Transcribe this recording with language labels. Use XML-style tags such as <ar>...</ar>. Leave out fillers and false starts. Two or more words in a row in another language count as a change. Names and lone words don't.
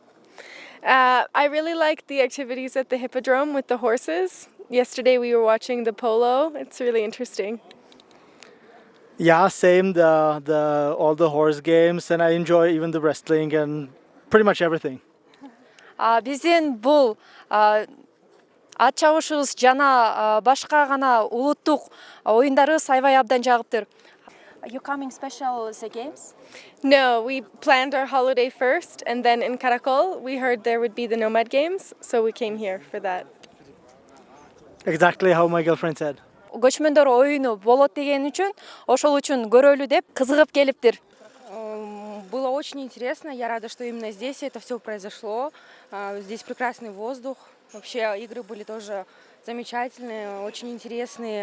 <en>I really like the activities at the Hippodrome with the horses. Yesterday we were watching the polo. It's really interesting. Yeah, same. The all the horse games, and I enjoy even the wrestling and pretty much everything.</en> <ky>Биздин бул ат чабышыбыз жана башка гана улуттук оюндарыбыз аябай абдан жагыптыр.</ky> <en>Are you coming special the games? No, we planned our holiday first, and then in Karakol we heard there would be the Nomad Games, so we came here for that. Exactly how my girlfriend said.</en> <ky>Көчмөндөр оюну болот деген үчүн, ошол үчүн көрөлү деп кызыгып келиптир.</ky> <ru>Было очень интересно. Я рада, что именно здесь это все произошло. Здесь прекрасный воздух. Вообще игры были тоже замечательные, очень интересные.</ru>